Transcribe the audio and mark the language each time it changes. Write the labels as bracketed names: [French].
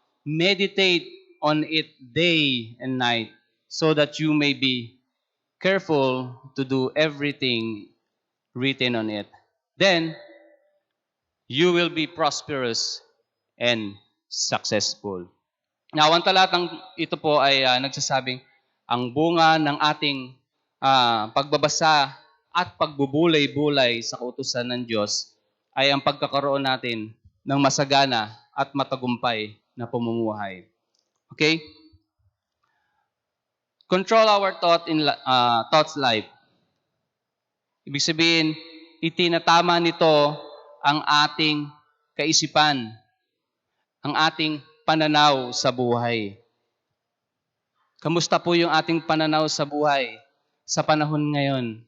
[English] Meditate on it day and night, so that you may be careful to do everything written on it. Then, you will be prosperous and successful. [Filipino] Now, ang talatang ito po ay nagsasabing, ang bunga ng ating pagbabasa at pagbubulay-bulay sa kautusan ng Diyos ay ang pagkakaroon natin ng masagana at matagumpay na pamumuhay. Okay? [English] Control our thoughts life. [Filipino] Ibig sabihin, itinatama nito ang ating kaisipan, ang ating pananaw sa buhay. Kamusta po yung ating pananaw sa buhay sa panahon ngayon?